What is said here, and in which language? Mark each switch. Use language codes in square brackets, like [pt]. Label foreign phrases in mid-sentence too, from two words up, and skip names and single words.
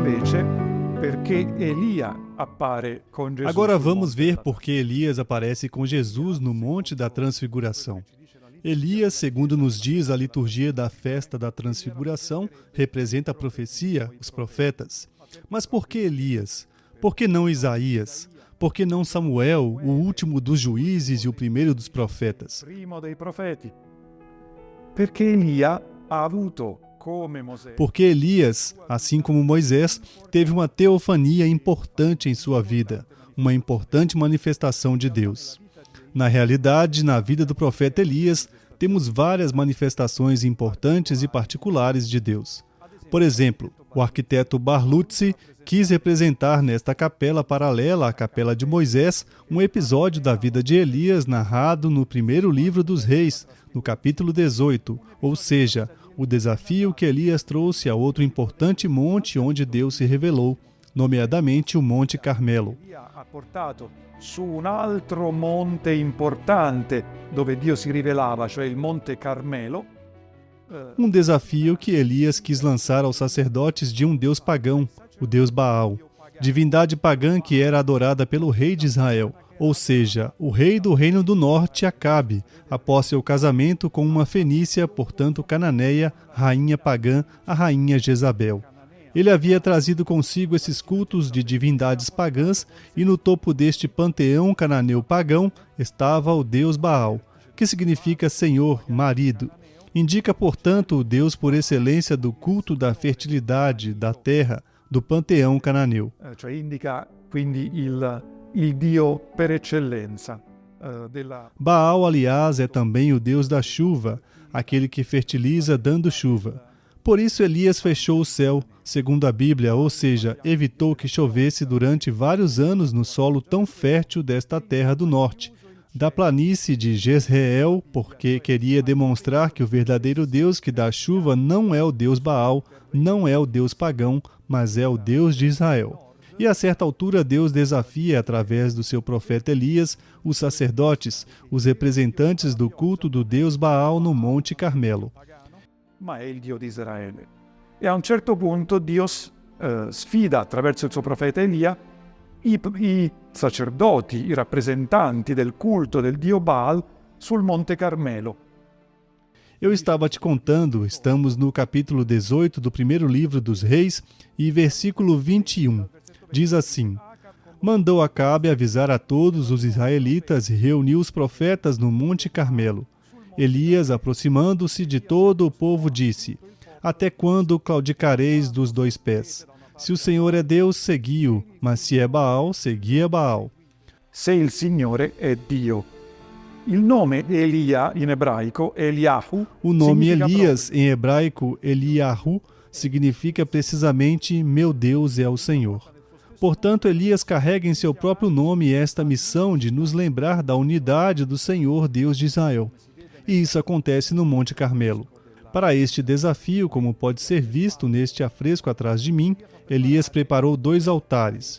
[it] invece perché Elia appare con Gesù. [pt] Agora vamos ver por que Elias aparece com Jesus no Monte da Transfiguração. Elias, segundo nos diz a liturgia da festa da Transfiguração, representa a profecia, os profetas. Mas por que Elias? Por que não Isaías? Por que não Samuel, o último dos juízes e o primeiro dos profetas? [it] Primo dei profeti. Perché Elia ha avuto come Mosè. [pt] Porque Elias, assim como Moisés, teve uma teofania importante em sua vida, uma importante manifestação de Deus. Na realidade, na vida do profeta Elias, temos várias manifestações importantes e particulares de Deus. Por exemplo, o arquiteto Barluzzi quis representar nesta capela paralela à capela de Moisés um episódio da vida de Elias narrado no primeiro livro dos Reis, no capítulo 18, ou seja, o desafio que Elias trouxe a outro importante monte onde Deus se revelou, nomeadamente o Monte Carmelo. [it] Elia ha portato su un altro monte importante dove Dio si rivelava, cioè il Monte Carmelo. [pt] Um desafio que Elias quis lançar aos sacerdotes de um deus pagão, o deus Baal, divindade pagã que era adorada pelo rei de Israel, ou seja, o rei do reino do norte, Acabe, após seu casamento com uma fenícia, portanto cananeia, rainha pagã, a rainha Jezabel. Ele havia trazido consigo esses cultos de divindades pagãs e no topo deste panteão cananeu pagão estava o deus Baal, que significa senhor, marido. Indica, portanto, o deus por excelência do culto da fertilidade, da terra, do panteão cananeu. [it] Cioè indica quindi il Dio per eccellenza della. [pt] Baal, aliás, é também o deus da chuva, aquele que fertiliza dando chuva. Por isso Elias fechou o céu, segundo a Bíblia, ou seja, evitou que chovesse durante vários anos no solo tão fértil desta terra do norte, da planície de Jezreel, porque queria demonstrar que o verdadeiro Deus que dá chuva não é o Deus Baal, não é o Deus pagão, mas é o Deus de Israel. E a certa altura Deus desafia, através do seu profeta Elias, os sacerdotes, os representantes do culto do Deus Baal no Monte Carmelo. [it] Ma è il Dio di Israele. E a un certo punto Dio sfida attraverso il suo profeta Elia i sacerdoti, i rappresentanti del culto del Dio Baal sul Monte Carmelo. [pt] Eu estava te contando, estamos no capítulo 18 do primeiro livro dos Reis e versículo 21. Diz assim: Mandou Acabe avisar a todos os israelitas e reuniu os profetas no Monte Carmelo. Elias, aproximando-se de todo o povo, disse: Até quando claudicareis dos dois pés? Se o Senhor é Deus, segui-o, mas se é Baal, segui a Baal. [it] Se il Signore è Dio. Il nome di Elia in ebraico, Eliahu, [pt] O nome significa Elias, em hebraico, Eliahu, significa precisamente meu Deus é o Senhor. Portanto, Elias carrega em seu próprio nome esta missão de nos lembrar da unidade do Senhor Deus de Israel. E isso acontece no Monte Carmelo. Para este desafio, como pode ser visto neste afresco atrás de mim, Elias preparou 2 altares.